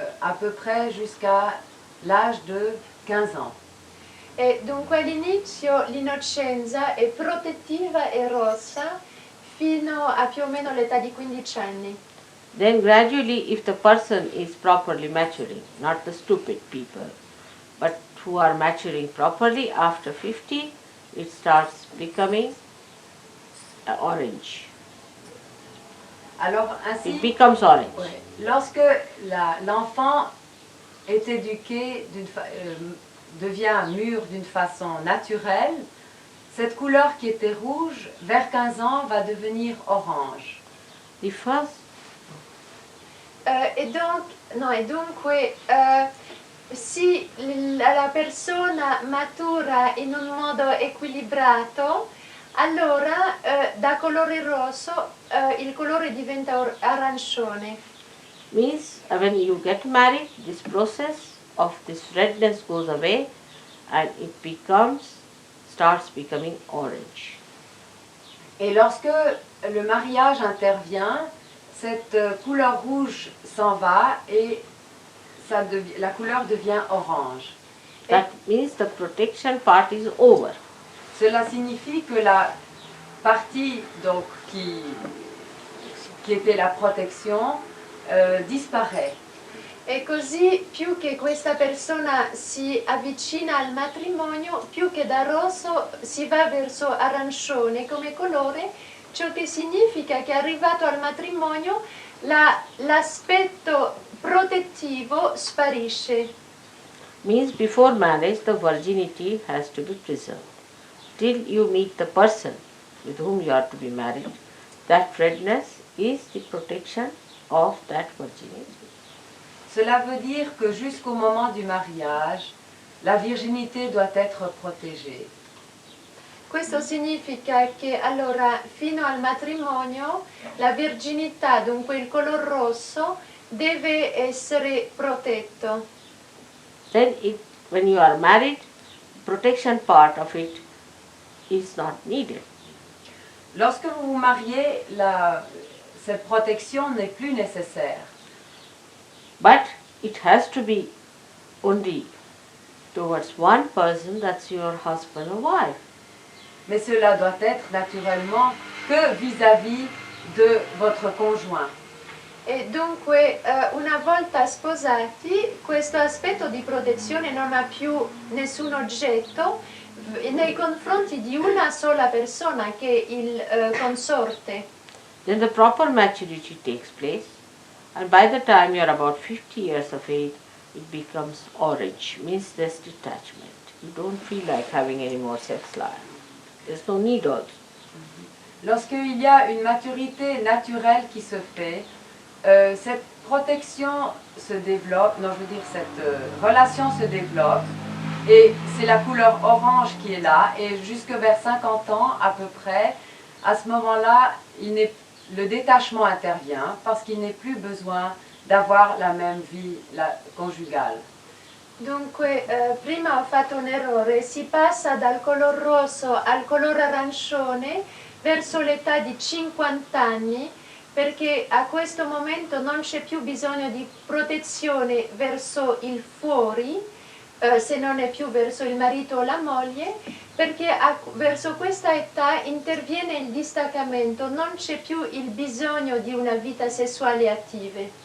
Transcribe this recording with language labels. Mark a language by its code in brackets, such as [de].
[fr] À peu près jusqu'à l'âge de 15 ans. [it] E dunque all'inizio l'innocenza è protettiva e rossa fino a più o meno l'età di 15 anni. [en] Then gradually, if the person is properly maturing, not the stupid people, but who are maturing properly, after 50, it starts becoming orange. [fr] Alors ainsi, [en] It becomes orange. [fr] ouais, lorsque l'enfant est éduqué, devient mûr d'une façon naturelle, cette couleur qui était rouge, vers 15 ans, va devenir orange. [en] The first, [it] E dunque se la persona matura in un modo equilibrato, allora da colore rosso il colore diventa arancione. [en] means when you get married, this process of this redness goes away and it starts becoming orange. [fr] Et lorsque le mariage intervient, cette couleur rouge s'en va et la couleur devient orange. [en] That means the protection part is over. [fr] Cela signifie que la partie donc, qui était la protection disparaît. [it] E così più che questa persona si avvicina al matrimonio, più che da rosso si va verso arancione come colore, ciò che significa che arrivato al matrimonio l'aspetto protettivo sparisce. [en] Means before marriage the virginity has to be preserved. Till you meet the person with whom you are to be married, that redness is the protection of that virginity. [fr] Cela veut dire que jusqu'au moment du mariage, la virginité doit être protégée. [it] Questo significa che allora fino al matrimonio la virginità, dunque il color rosso, deve essere protetto. [en] Then when you are married, protection part of it is not needed. [fr] Lorsque vous vous mariez, cette protection n'est plus nécessaire. [en] But it has to be only towards one person, that's your husband or wife. [fr] Mais cela doit être naturellement que vis-à-vis de votre conjoint. [it] E dunque una volta sposati questo aspetto di protezione non ha più nessun oggetto nei confronti di una sola persona che è il consorte. [en] Then the proper maturity takes place, and by the time you are about 50 years of age, it becomes orange, means there's detachment. You don't feel like having any more sex life. There's no need also. [fr] Lorsqu'il y a une maturité naturelle qui se fait, cette protection se développe, cette relation se développe, et c'est la couleur orange qui est là, et jusque vers 50 ans à peu près, à ce moment-là, le détachement intervient parce qu'il n'est plus besoin d'avoir la même vie conjugale. [it] Dunque, prima ho fatto un errore, si passa dal color rosso al color arancione verso l'età di 50 anni, perché a questo momento non c'è più bisogno di protezione verso il fuori, se non è più verso il marito o la moglie, perché verso questa età interviene il distaccamento, non c'è più il bisogno di una vita sessuale attiva.